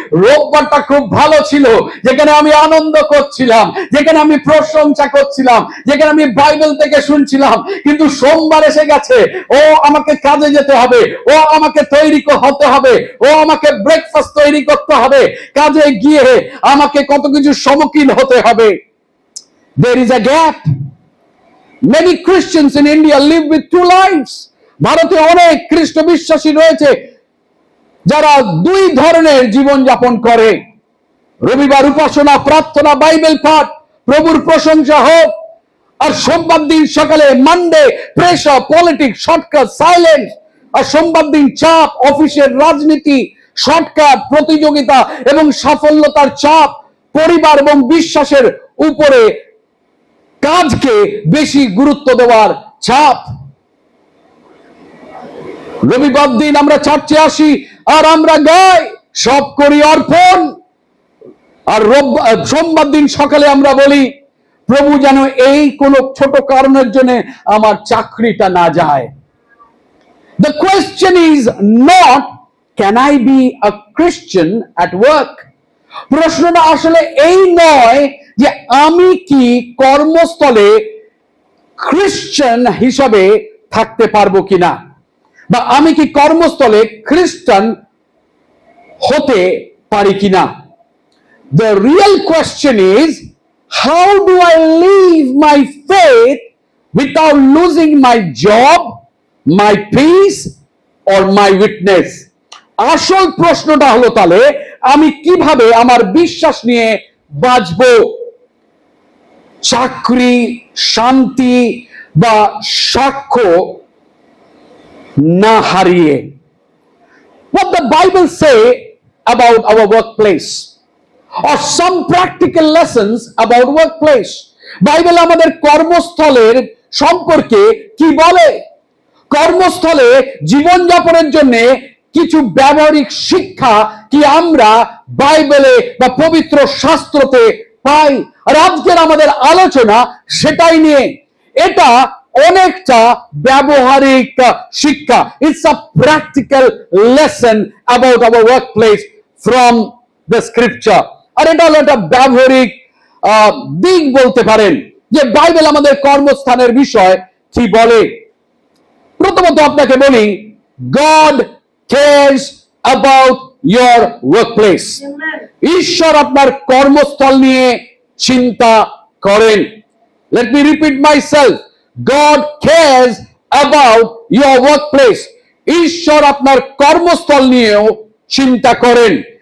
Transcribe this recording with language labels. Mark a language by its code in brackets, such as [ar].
[bn] রোববারটা খুব ভালো ছিল, যেখানে আমি আনন্দ করছিলাম, যেখানে আমি প্রশংসা করছিলাম, যেখানে আমি বাইবেল থেকে শুনছিলাম। কিন্তু সোমবার এসে গেছে, ও আমাকে কাজে যেতে হবে, ও আমাকে তৈরি হতে হবে, ও আমাকে ব্রেকফাস্ট তৈরি করতে হবে, কাজে গিয়ে আমাকে কত কিছু সম্মুখীন হতে হবে। [en] There is a gap. Many Christians in India live with two lives. [bn] ভারতে অনেক খ্রিস্ট বিশ্বাসী রয়েছে যারা দুই ধরনের জীবন যাপন করে। রবিবার উপাসনা, প্রার্থনা, বাইবেল পাঠ, প্রভুর প্রশংসা হোক। আর সোমবার দিন সকালে Monday pressure, politics, shortcut, silence. আর সোমবার দিন চাপ, অফিসের রাজনীতি, শর্টকাট, প্রতিযোগিতা এবং সাফল্যতার চাপ, পরিবার এবং বিশ্বাসের উপরে কাজকে বেশি গুরুত্ব দেওয়ার চাপ। রবিবার দিন আমরা চার্চে আসি আর আমরা গাই, সব করি অর্পণ। আর সোমবার দিন সকালে আমরা বলি, প্রভু যেন এই কোন ছোট কারণের জন্য আমার চাকরিটা না যায়। [en] The question is not, can I be a Christian at work? [bn] প্রশ্নটা আসলে এই নয় যে আমি কি কর্মস্থলে খ্রিস্টান হিসাবে থাকতে পারবো কিনা, বা আমি কি কর্মস্থলে খ্রিস্টান হতে পারি কিনা। [en] The real question is, how do I live my faith without losing my job, my peace or my witness? [bn] আসল প্রশ্নটা হলো তাহলে আমি কিভাবে আমার বিশ্বাস নিয়ে বাঁচবো, চাকরি, শান্তি বা সাক্ষ্য না হারিয়ে। [en] What the Bible say about our workplace, or some practical lessons about workplace? [bn] Bible আমাদের কর্মস্থলের সম্পর্কে কি বলে? কর্মস্থলে জীবনযাপনের জন্য কিছু ব্যবহারিক শিক্ষা কি আমরা বাইবেলে বা পবিত্র শাস্ত্রতে পাই? আর আজকের আমাদের আলোচনা সেটাই নিয়ে। এটা অনেকটা ব্যবহারিক শিক্ষা। [en] It's a practical lesson about our workplace from the scripture. [bn] আর এটা হলো একটা ব্যবহারিক দিক বলতে পারেন, যে বাইবেল আমাদের কর্মস্থানের বিষয় কি বলে। প্রথমত আপনাকে বলি, [en] God cares about your workplace. [bn] ঈশ্বর আপনার কর্মস্থল নিয়ে চিন্তা করেন। [en] Let me repeat myself. God cares about your workplace. [bn] ঈশ্বর আপনার কর্মস্থল নিয়েও চিন্তা করেন।